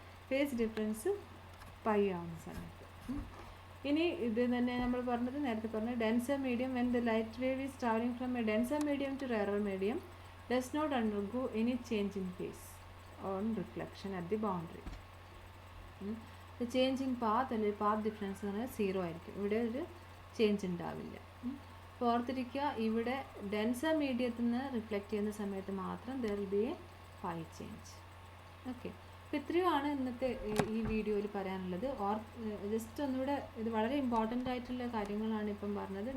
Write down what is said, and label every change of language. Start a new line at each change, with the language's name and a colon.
Malayalam: Phase difference pi ആവുന്ന സമയത്ത്. ഇനി ഇത് തന്നെ നമ്മൾ നേരത്തെ പറഞ്ഞ denser medium,
English: When the light wave is travelling from a denser medium to rarer medium does not undergo any change in phase on reflection at the boundary. The change in path
Malayalam: അല്ലെങ്കിൽ path difference എന്ന് പറഞ്ഞാൽ 0 ആയിരിക്കും. ഇവിടെ ഒരു change ഉണ്ടാവില്ല. അപ്പോൾ ഓർത്തിരിക്കുക, ഇവിടെ ഡെൻസർ മീഡിയത്തിൽ നിന്ന് റിഫ്ലക്റ്റ് ചെയ്യുന്ന സമയത്ത് മാത്രം
English: there will be a phi change.
Malayalam: Okay, അപ്പോൾ ഇത്രയുമാണ് ഇന്നത്തെ ഈ വീഡിയോയിൽ പറയാനുള്ളത്. ജസ്റ്റ് ഒന്നുകൂടെ, ഇത് വളരെ ഇമ്പോർട്ടൻ്റ് ആയിട്ടുള്ള കാര്യങ്ങളാണ് ഇപ്പം പറഞ്ഞത്.